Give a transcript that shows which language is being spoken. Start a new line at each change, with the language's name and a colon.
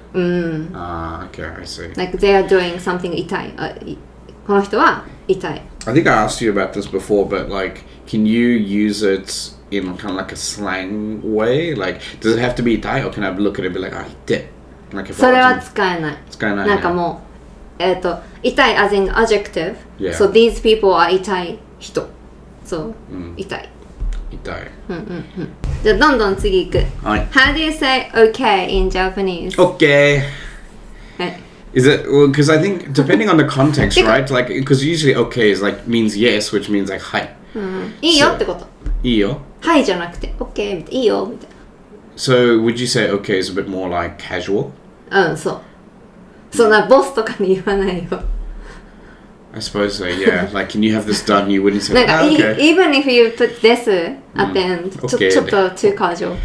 English: Okay, I see. Like they are doing something 痛い。この人は痛い。 I think I asked you about this before, but, like, can you use it in kind of like a slang way? Like, does it have to be die, or can I look at it and be like, hite? Like, if
Japanese: それ
English: I
Japanese: は
English: want to...
Japanese: 使えない。使えないね。なんかもう、痛い as in adjective.
English: Yeah. So these people are 痛い人。
Japanese: そう、痛い。痛い。じゃあどんどん次行く。はい。
English: How do you say okay in Japanese? Okay.
Japanese: はい。
English: Is it well? Because I think depending on the context, right? Like, because usually okay is like means yes, which means like hi.
Japanese: いいよってこと。いいよ。はいじゃなくて、OK みたいな。いいよみたい
English: So would you say okay is a bit more like casual?
Japanese: な。そう。そんなボスとかに言わないよ。
English: I suppose so. Yeah. Like, can you have this done? You wouldn't say.
Japanese: なんか、
English: Okay. even if you put this at the end, ちょっと too casual.